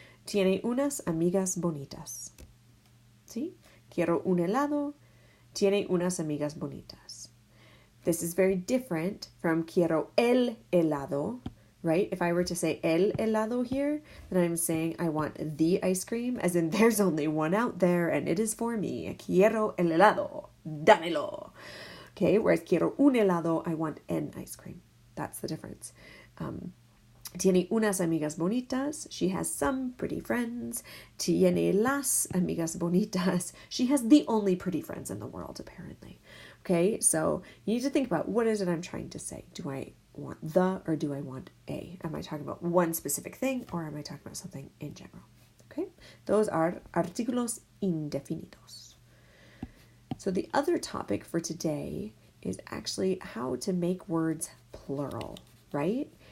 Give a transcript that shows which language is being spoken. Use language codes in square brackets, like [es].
[es] Tiene unas amigas bonitas. ¿Sí? Quiero un helado. Tiene unas amigas bonitas. [en] This is very different from [es] quiero el helado, [en] right? If I were to say el helado here, then I'm saying I want the ice cream, as in there's only one out there and it is for me. [es] Quiero el helado. Dámelo. [en] Okay, whereas [es] quiero un helado, [en] I want an ice cream. That's the difference. [es] Tiene unas amigas bonitas. [en] She has some pretty friends. [es] Tiene las amigas bonitas. [en] She has the only pretty friends in the world, apparently. Okay, so you need to think about what is it I'm trying to say. Do I want the or do I want a? Am I talking about one specific thing or am I talking about something in general? Okay, those are artículos indefinidos. So the other topic for today is actually how to make words plural, right?